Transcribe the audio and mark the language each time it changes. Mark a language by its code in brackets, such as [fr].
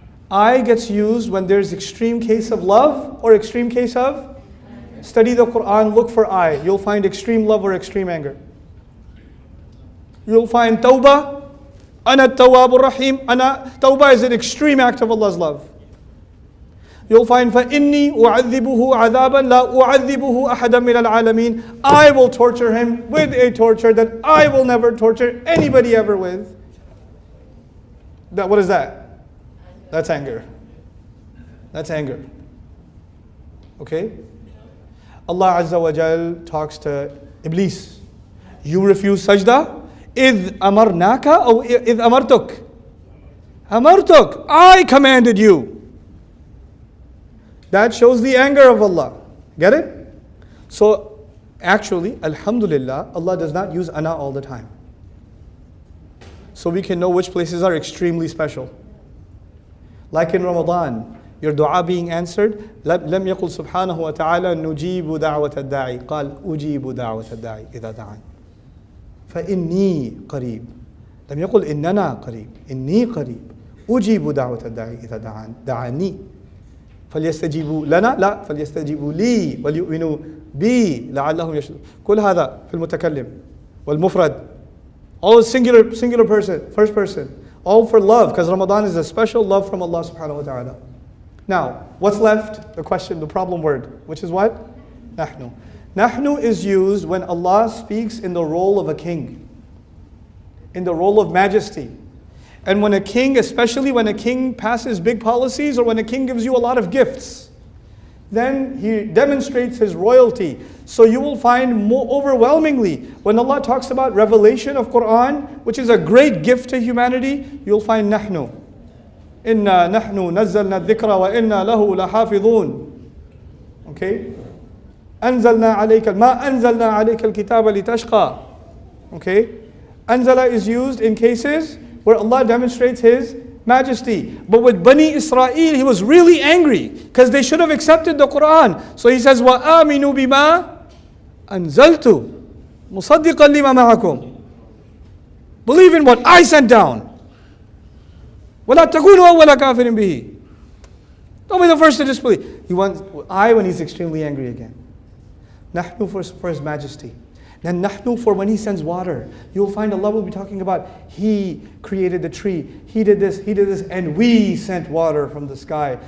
[en] I gets used when there's extreme case of love or extreme case of? Study the Quran, look for I. You'll find extreme love or extreme anger. You'll find tawbah. [ar] Ana at-tawwabur rahim. [en] Tawbah is an extreme act of Allah's love. You'll find [ar] فَإِنِّي أُعَذِّبُهُ عَذَابًا لَا أُعَذِّبُهُ أَحَدًا مِنَ الْعَالَمِينَ. [en] I will torture him with a torture that I will never torture anybody ever with. What is that? That's anger. That's anger. Okay? Allah Azza wa Jal talks to Iblis. You refuse sajda? [ar] إِذْ أَمَرْنَاكَ أو إِذْ أَمَرْتُكَ. أَمَرْتُكَ. [en] I commanded you. That shows the anger of Allah. Get it? So actually, alhamdulillah, Allah does not use ana all the time. So we can know which places are extremely special. Like in Ramadan, your dua being answered, [ar] لم يقل سبحانه وتعالى نجيب دعوة الداعي قال أجيب دعوة الداعي إذا دعان فإني قريب. لم يقل إننا قريب إني قريب أجيب دعوة الداعي إذا دعان دعاني فليستجيبوا لنا لا فليستجيبوا لي وليؤمنوا بي لعلهم يشهدون. كل هذا في المتكلم والمفرد. [en] All is singular person, first person. All for love, because Ramadan is a special love from Allah subhanahu wa ta'ala. Now, what's left? The question, the problem word, which is what? Nahnu. Nahnu is used when Allah speaks in the role of a king, in the role of majesty. And when a king, especially when a king passes big policies or when a king gives you a lot of gifts, then he demonstrates his royalty. So you will find more overwhelmingly, when Allah talks about revelation of Quran, which is a great gift to humanity, you'll find nahnu. [ar] Inna nahnu nazzalna dhikra wa inna lahu lahafidhun. [en] Okay? [ar] Anzalna alayka, ma anzalna alayka al-kitaba litashqa. [en] Okay? Anzala is used in cases where Allah demonstrates His majesty. But with Bani Israel, He was really angry because they should have accepted the Quran. [ar] So He says, وَآمِنُوا بِمَا أَنزَلْتُ مُصَدِّقًا لِمَا مَعَكُمْ. [en] Believe in what I sent down. [ar] وَلَا تَكُونُوا أَوَّلَ كَافِرٍ بِهِ. [en] Don't be the first to disbelieve. He wants I when He's extremely angry again. Nahnu for His majesty. Then nahnu for when He sends water. You'll find Allah will be talking about He created the tree, He did this, and we sent water from the sky.